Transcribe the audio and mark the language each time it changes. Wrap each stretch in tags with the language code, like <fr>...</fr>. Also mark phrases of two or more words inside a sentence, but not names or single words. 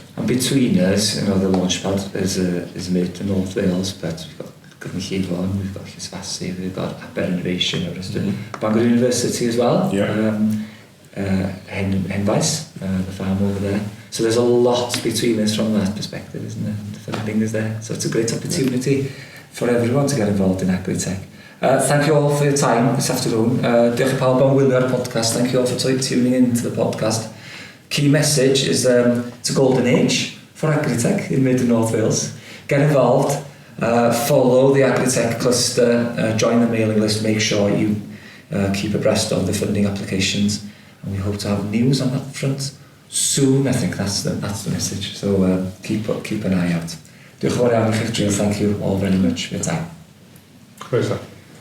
<en>And between us, the Launchpad is made to North Wales, but we've got Glynllifon, we've got Ysgol, we've got Aber Innovation, Bangor University as well. Henvice, the farm over there. So there's a lot between us from that perspective, isn't there? The funding is there. So it's a great opportunity for everyone to get involved in AgriTech. Thank you all for your time this afternoon.</en> <cy>Diolch i pawb am wylio'r podcast.</cy> <en>Thank you all for tuning into the podcast. Key message is it's a golden age for AgriTech in Mid and North Wales. Get involved. Follow the AgriTech cluster, join the mailing list, make sure you keep abreast of the funding applications, and we hope to have news on that front soon. I think that's the message. So keep an eye out.</en> <cy>Diolch yn fawr iawn i chi.</cy> <en>Thank you all very much for your time.</en> <cy>Croeso.</cy>